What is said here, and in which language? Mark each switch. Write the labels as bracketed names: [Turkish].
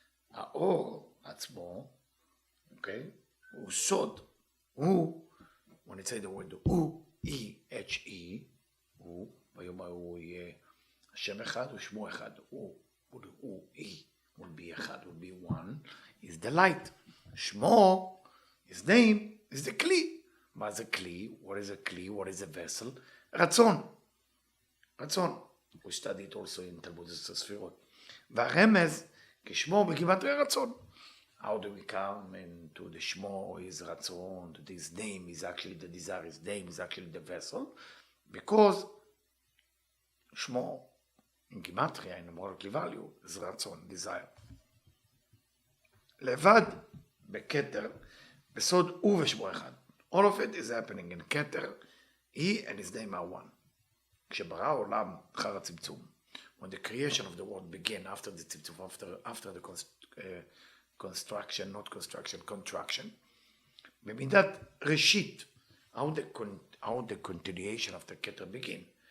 [Hebrew] האור עצמו, אוקיי? הוא סוד. הוא, [English] when it say the word [Hebrew] הוא, E-H-E, הוא, ביום ההוא יהיה השם אחד ושמו אחד. [English] הוא, E, will be אחד, will be one, is the light. שמו, his name is the כלי. [Hebrew] מה זה כלי? [English] What is a כלי? What is a vessel? [Hebrew] רצון. רצון. [English] We study it also in תלמוד הספירות. [Hebrew] והרמז, כשמו בגימטריה רצון. [English] How do we come into the שמו, his רצון, to his name is actually the desire, his name is actually the vessel, because שמו, in גימטריה, in numerically value, is רצון, desire. [Hebrew] לבד, בכתר, בסוד הוא ושמו אחד. [English] All of it is happening in כתר, he and his name are one. [Hebrew] כשברא העולם אחר הצמצום, [English] when the creation of the world began after the צמצום, after the construction, not construction, contraction, [Hebrew] במידת ראשית, [English] how the continuation of the כתר begin?